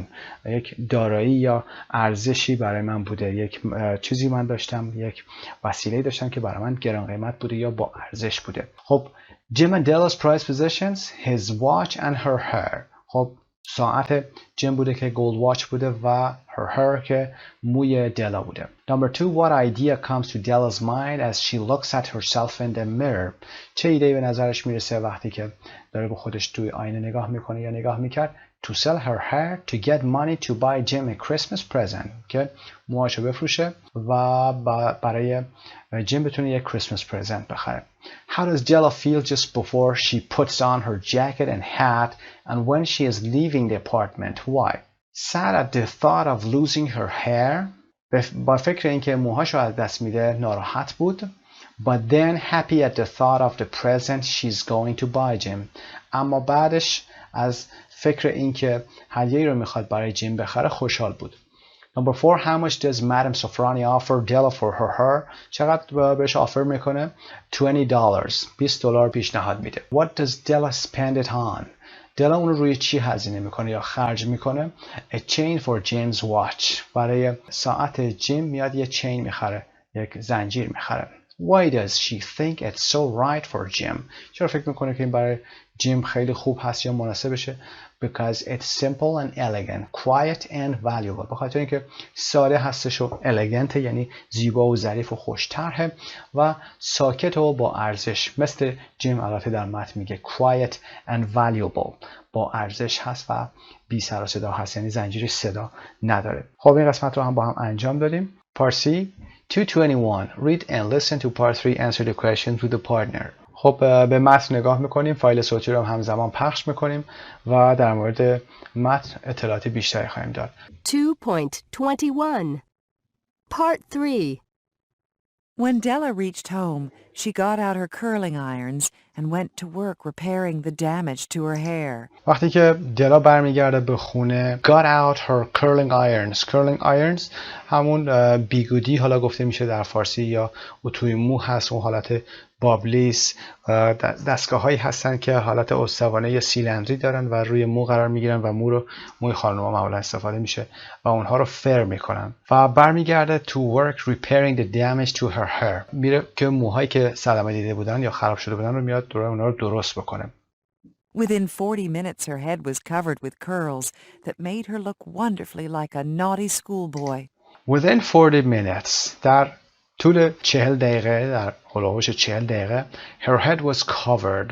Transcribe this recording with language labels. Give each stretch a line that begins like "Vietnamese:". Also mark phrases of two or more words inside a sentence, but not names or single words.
Persian: یک دارایی یا ارزشی برای من بوده. یک چیزی من داشتم، یک وسیله داشتم که برای من گران قیمت بوده یا با ارزش بوده.
English: خب Jim and Della's prized possessions, his watch and her hair.
Persian: خب ساعت جیم بوده که
English: gold watch
Persian: بوده و
English: her hair
Persian: که موی دلا بوده.
English: Number 2. What idea comes to Della's mind as she looks at herself in the mirror?
Persian: چه ایده‌ای به نظرش میرسه وقتی که داره به خودش توی آینه نگاه میکنه یا نگاه میکرد؟
English: To sell her hair to get money to buy Jim a Christmas present.
Persian: که موهاشو بفروشه و برای جیم بتونه یک
English: Christmas present
Persian: بخره.
English: How does Della feel just before she puts on her jacket and hat and when she is leaving the apartment? Why? Sad at the thought of losing her hair.
Persian: با فکر اینکه موهاشو از دست میده ناراحت بود.
English: But then happy at the thought of the present she's going to buy Jim.
Persian: اما بعدش از فکر اینکه هدیه‌ای رو میخواد برای جیم بخره خوشحال بود.
English: Number 4. How much does Madam Sofrani offer Della for her hair?
Persian: چقدر بهش آفر میکنه؟ $20. $20 پیشنهاد میده.
English: What does Della spend it on?
Persian: دلا اون رو روی چی هزینه میکنه یا خرج میکنه؟
English: A chain for Jim's watch.
Persian: برای ساعت جیم میاد یه چین میخره، یک زنجیر میخره.
English: Why does she think it's so right for Jim?
Persian: چرا فکر میکنه که این برای جیم خیلی خوب هست یا مناسبشه؟
English: Because it's simple and elegant, quiet and valuable.
Persian: به خاطر اینکه ساده هستش و elegant یعنی زیبا و ظریف و خوش‌طرحه و ساکت و با ارزش. مثل جیم البته در متن میگه
English: quiet and valuable.
Persian: با ارزش هست و بی سر و صدا هست، یعنی زنجیرش صدا نداره. خب این قسمت رو هم با هم انجام دادیم. پارسی 221.
English: Read and listen to part 3. Answer the questions with the partner.
Persian: خب به متن نگاه میکنیم، فایل صوتی رو همزمان پخش میکنیم و در مورد متن اطلاعات بیشتری خواهیم داد.
English: 2.21 Part 3 When Della reached home, she got out her curling irons and went to work repairing the damage to her hair.
Persian: وقتی که دلا برمیگرده به خونه
English: got out her curling irons. curling irons
Persian: همون بیگودی حالا گفته میشه در فارسی یا اتوی مو هست، اون حالت بابلیس، دستگاه هایی هستن که حالت استوانه یا سیلندری دارن و روی مو قرار میگیرن و موی خانم‌ها معمولا استفاده میشه و اونها رو فر میکنن. و برمیگرده
English: to work repairing the damage to her hair.
Persian: میره که موهایی که صدمه دیده بودن یا خراب شده بودن رو میاد اونها رو درست بکنه.
English: Within 40 minutes her head was covered with curls that made her look wonderfully like a naughty schoolboy. Within 40 minutes
Persian: در طول 40 دقیقه، در هولوش 40 دقیقه
English: her head was covered.